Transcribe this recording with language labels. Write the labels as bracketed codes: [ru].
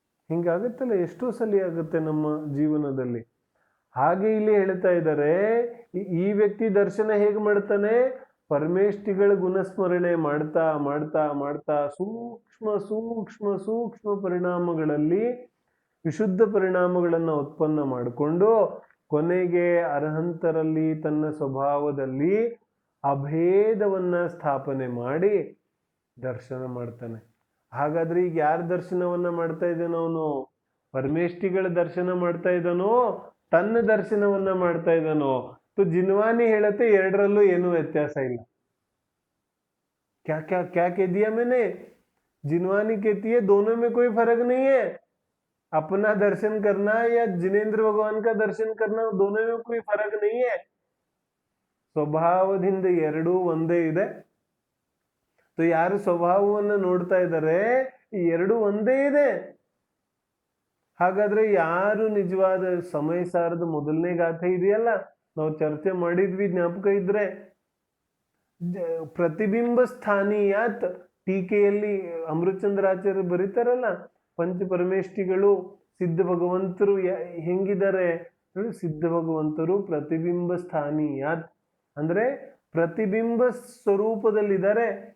[kn] ಹಿಂಗಾಗುತ್ತಲ್ಲ, ಎಷ್ಟೋ ಸಲ ಆಗುತ್ತೆ ನಮ್ಮ ಜೀವನದಲ್ಲಿ. ಹಾಗೆ ಇಲ್ಲಿ ಹೇಳ್ತಾ ಇದ್ದಾರೆ, ಈ ವ್ಯಕ್ತಿ ದರ್ಶನ ಹೇಗೆ ಮಾಡ್ತಾನೆ, ಪರಮೇಷ್ಠಿಗಳ ಗುಣಸ್ಮರಣೆ ಮಾಡ್ತಾ ಮಾಡ್ತಾ ಮಾಡ್ತಾ ಸೂಕ್ಷ್ಮ ಸೂಕ್ಷ್ಮ ಸೂಕ್ಷ್ಮ ಪರಿಣಾಮಗಳಲ್ಲಿ ವಿಶುದ್ಧ ಪರಿಣಾಮಗಳನ್ನ ಉತ್ಪನ್ನ ಮಾಡಿಕೊಂಡು ಕೊನೆಗೆ ಅರ್ಹಂತರಲ್ಲಿ ತನ್ನ ಸ್ವಭಾವದಲ್ಲಿ ಅಭೇದವನ್ನ ಸ್ಥಾಪನೆ ಮಾಡಿ ದರ್ಶನ ಮಾಡ್ತಾನೆ. ಹಾಗಾದ್ರೆ ಈಗ ಯಾರ ದರ್ಶನವನ್ನ ಮಾಡ್ತಾ ಇದ್ದಾನೋ ಅವನು? ಪರಮೇಷ್ಠಿಗಳ ದರ್ಶನ ಮಾಡ್ತಾ ಇದ್ದಾನೋ, ತನ್ನ ದರ್ಶನವನ್ನ ಮಾಡ್ತಾ ಇದ್ದಾನೋ? ಜಿನ್ವಾನಿ ಹೇಳತ್ತೆ ಎರಡರಲ್ಲೂ ಏನು ವ್ಯತ್ಯಾಸ ಇಲ್ಲ. [hi] क्या कह दिया मैंने? जिनवानी कहती है दोनों में कोई फर्क नहीं है. अपना दर्शन करना या जिनेंद्र भगवान का दर्शन करना, दोनों में कोई फर्क नहीं है. [kn] ಸ್ವಭಾವದಿಂದ ಎರಡೂ ಒಂದೇ ಇದೆ. ಯಾರು ಸ್ವಭಾವವನ್ನು ನೋಡ್ತಾ ಇದ್ದಾರೆ, ಈ ಎರಡು ಒಂದೇ ಇದೆ. ಹಾಗಾದ್ರೆ ಯಾರು ನಿಜವಾದ ಸಮಯ ಸಾರದ ಮೊದಲನೇ ಗಾಥೆ ಇದೆಯಲ್ಲ, ನಾವು ಚರ್ಚೆ ಮಾಡಿದ್ವಿ, ಜ್ಞಾಪಕ ಇದ್ರೆ, ಪ್ರತಿಬಿಂಬ ಸ್ಥಾನೀಯಾತ್ ಟೀಕೆಯಲ್ಲಿ ಅಮೃತಚಂದ್ರಾಚಾರ್ಯ ಬರೀತಾರಲ್ಲ, ಪಂಚಪರಮೇಷ್ಠಿಗಳು ಸಿದ್ಧ ಭಗವಂತರು ಹೆಂಗಿದ್ದಾರೆ, ಸಿದ್ಧ ಭಗವಂತರು ಪ್ರತಿಬಿಂಬ ಸ್ಥಾನೀಯಾತ್ ಅಂದ್ರೆ ಪ್ರತಿಬಿಂಬ ಸ್ವರೂಪದಲ್ಲಿದ್ದಾರೆ.